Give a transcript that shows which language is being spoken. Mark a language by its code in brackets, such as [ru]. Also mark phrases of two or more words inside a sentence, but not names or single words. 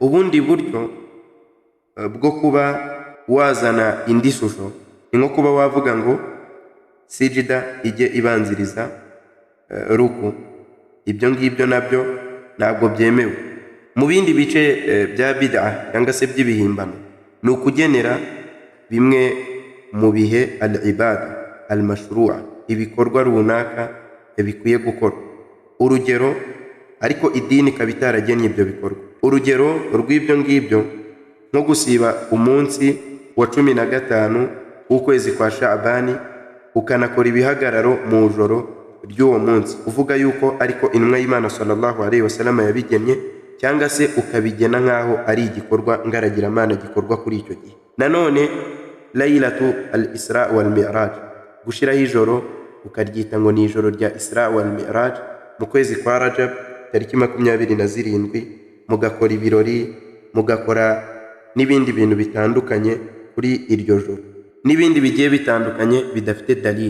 [rw] Ubundi buryo bwo kuba wazana indi shusho, ni nko kuba wavuga ngo sijida ijye ibanziriza ruku. Ibyo ngibyo nabyo ntabwo byemewe. Mu bindi bice bya bid'a cyangwa se by'ibihimbano, ni ukugenera bimwe mu bihe [ar] العبادة المشروعة, [rw] ibikorwa runaka bikwiye gukora. Urugero, ariko idini ikaba itaragennye ibyo bikorwa. Urugero rw'ibyo ngibyo nko gusiba umunsi wa 15 w'ukwezi kwa Sha'bani, ukanakora ibihagararo mu joro ry'uwo munsi, uvuga yuko ariko intumwa y'Imana [ar] صلى الله عليه وسلم [rw] yabigennye, cyangwa se ukabigena nk'aho ari igikorwa ngaragiramana gikorwa kuri icyo gihe. [ar] Nanone ليلة الإسراء والمعراج, [rw] gushiraho ijoro ukaryita ngo ni ijoro rya Isra wal Mi'raj mu kwezi kwa Rajab tariki 27, mugakora ibirori, mugakora n'ibindi bintu bitandukanye kuri iryo joro, n'ibindi bigiye bitandukanye bidafite dalili.